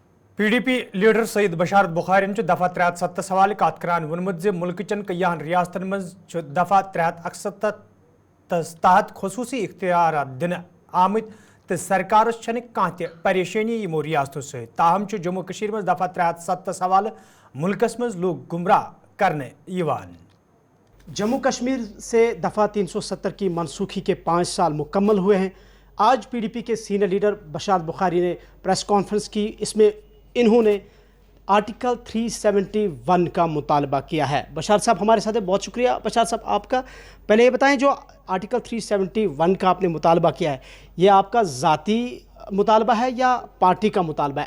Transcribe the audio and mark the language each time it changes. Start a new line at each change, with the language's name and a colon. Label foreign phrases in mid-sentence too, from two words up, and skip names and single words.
Kashmiri: پی ڈی پی لیڈر سید بشارت بخارین دفعہ 370 حوالہ کت کران وونمت ملک چن کیاہن ریاستن مز دفعہ 371 تحت خصوصی اختیارات دن آمت تو سرکارس چھن کان تہ پریشانی یمو
Urdu: ریاستوں سے
Kashmiri: تاہم جموں کشیر مز دفعہ 370 حوالہ ملکس مز
Urdu: لوگ گمراہ کرنے
Kashmiri: یوان۔
Urdu: جموں کشمیر سے دفعہ 370 کی منسوخی کے 5 سال مکمل ہوئے ہیں۔ آج پی ڈی پی کے سینئر لیڈر بشارت بخاری نے پریس کانفرنس کی، اس میں انہوں نے آرٹیکل 371 کا مطالبہ کیا ہے۔ بشارت صاحب ہمارے ساتھ ہیں، بہت شکریہ بشارت صاحب آپ کا۔ پہلے یہ بتائیں، جو آرٹیکل 371 کا آپ نے مطالبہ کیا ہے، یہ آپ کا ذاتی مطالبہ ہے یا پارٹی کا مطالبہ ہے؟